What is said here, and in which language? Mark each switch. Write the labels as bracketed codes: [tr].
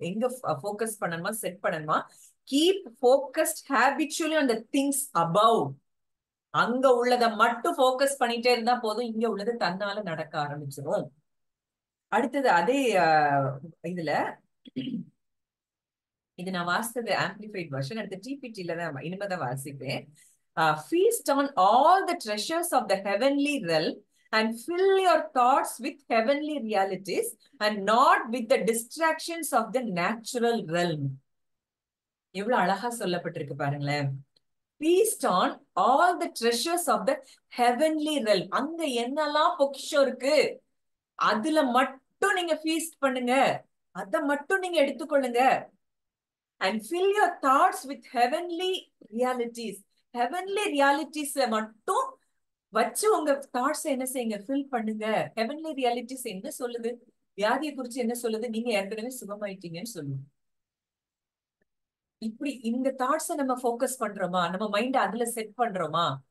[ta] எங்க போக்கஸ் பண்ணணுமா, செட் பண்ணணுமா? [en] Keep focused habitually on the things above. [ta] அங்க உள்ளதை மட்டும் போக்கஸ் பண்ணிட்டே இருந்தா போதும், இங்க உள்ளது தன்னால நடக்க ஆரம்பிச்சிடும். அடுத்தது அதே இதுல இது நான் வாசித்தது ஆம்பிளிஃபைட் வெர்ஷன். அடுத்த டிபிடில தான் இனிமேதான் வாசிப்பேன். [en] Feast on all the treasures of the heavenly realm and fill your thoughts with heavenly realities and not with the distractions of the natural realm. [ta] எவ்வளவு அழகா சொல்லப்பட்டிருக்கு பாருங்களேன். [en] Feast on all the treasures of the heavenly realm. [ta] அங்க என்னெல்லாம் பொக்கிஷம் இருக்கு அதுல மட்டும் நீங்க ஃபீஸ்ட் பண்ணுங்க, அத மட்டும் நீங்க எடுத்துக்கொள்ளுங்க. [en] And fill your thoughts with heavenly realities. [ta] Heavenly realities மட்டும் வச்சு உங்க தாட்ஸ் என்ன செய்யுங்க, ஃபில் பண்ணுங்க. ஹெவன்லி ரியாலிட்டிஸ் என்ன சொல்லுது, வியாதியை குறிச்சு என்ன சொல்லுது, நீங்க ஏற்கனவே சுகமாயிட்டீங்கன்னு சொல்லுது. இப்படி இந்த தாட்ஸை நம்ம ஃபோக்கஸ் பண்றோமா, நம்ம மைண்ட் அதுல செட் பண்றோமா?